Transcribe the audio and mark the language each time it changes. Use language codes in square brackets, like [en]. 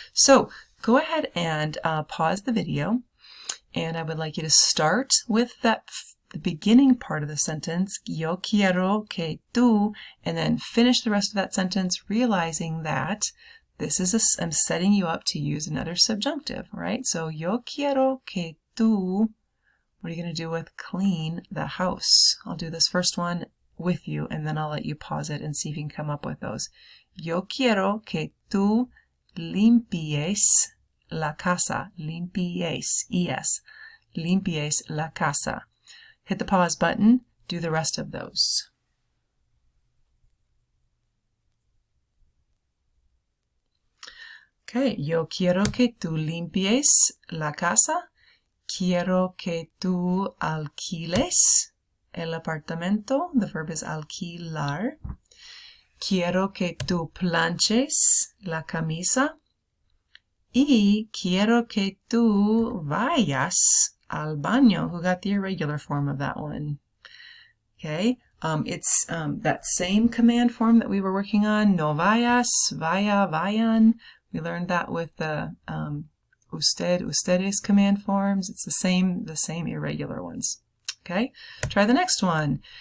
[en] So go ahead and pause the video, and I would like you to start with the beginning part of the sentence, [es] yo quiero que tú, [en] and then finish the rest of that sentence realizing that I'm setting you up to use another subjunctive, right? So [es] yo quiero que tú, [en] what are you going to do with clean the house? I'll do this first one with you, and then I'll let you pause it and see if you can come up with those. [es] Yo quiero que tú limpies la casa. Limpies, E-S. Limpies la casa. [en] Hit the pause button, do the rest of those. [es] Okay, yo quiero que tú limpies la casa. Quiero que tú alquiles el apartamento. [en] The verb is [es] alquilar. Quiero que tú planches la camisa. Y quiero que tú vayas al baño. [en] Who got the irregular form of that one? Okay, it's that same command form that we were working on. [es] No vayas, vaya, vayan. [en] We learned that with the usted, ustedes command forms. It's the same irregular ones. Okay, try the next one.